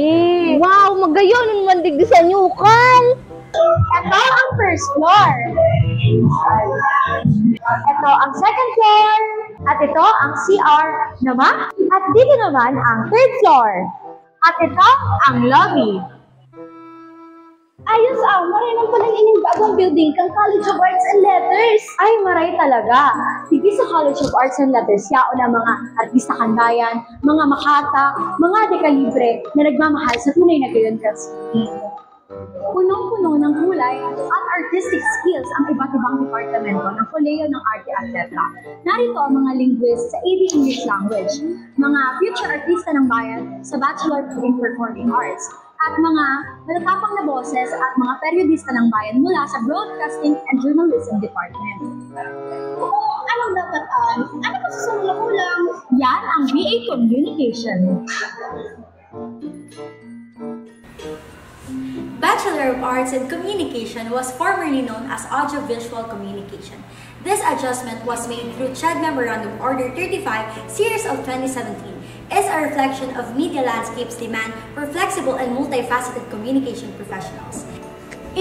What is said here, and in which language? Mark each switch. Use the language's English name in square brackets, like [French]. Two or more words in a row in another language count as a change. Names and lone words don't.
[Bikol] Wow, magayon ang mandig sa Newcal. [Filipino] Ito ang [English] first floor. [Filipino] Ito ang [English] second floor. [Filipino] At ito ang CR naman. At dito naman ang [English] third floor. [Filipino] At ito ang lobby. [Bikol] Ayos maray nang palang ining bagong building kang College of Arts and Letters. Ay, maray talaga. Hindi sa College of Arts and Letters, yao na mga artista kanbayan, mga makata, mga dekalibre na nagmamahal sa tunay na gayon kasi. [Filipino] Punong-puno ng kulay at [English] artistic skills [Filipino] ang iba't ibang departamento ng Kolehiyo ng Arte at Letra. Narito ang mga linguists sa AB English Language, mga future artista ng bayan sa Bachelor in Performing Arts, at mga matatapang na boses at mga periodista ng bayan mula sa Broadcasting and Journalism Department. Anong dapat ano pa sa kulang? Yan ang BA Communication. [English] Bachelor of Arts in Communication was formerly known as Audiovisual Communication. This adjustment was made through CHED Memorandum Order 35, Series of 2017, is a reflection of media landscape's demand for flexible and multifaceted communication professionals.